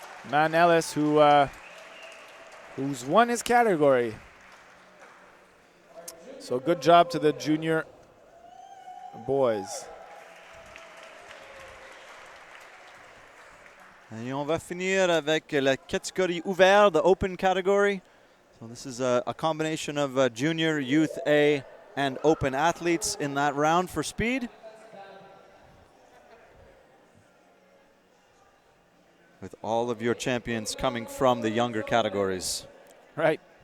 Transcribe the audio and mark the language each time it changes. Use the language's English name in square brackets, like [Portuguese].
[English] Man Ellis, who's won his category. So good job to the junior boys. [French] Et on va finir avec la catégorie ouverte, [English] the open category. So this is a combination of junior, youth A, and open athletes in that round for speed. With all of your champions coming from the younger categories. Right.